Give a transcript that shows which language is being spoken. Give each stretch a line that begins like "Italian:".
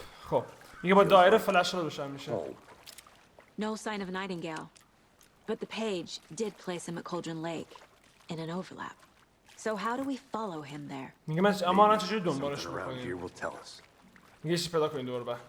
Persian: خب میگه با دایره فلش رو روشن میشه.
English: No sign of Nightingale. But the page did place him at Cauldron Lake in an overlap. So how do we follow him there?
Persian: میگه من اما الان چجوری دنبالش میکنیم؟ میگه چی پیدا کنیم دور بر.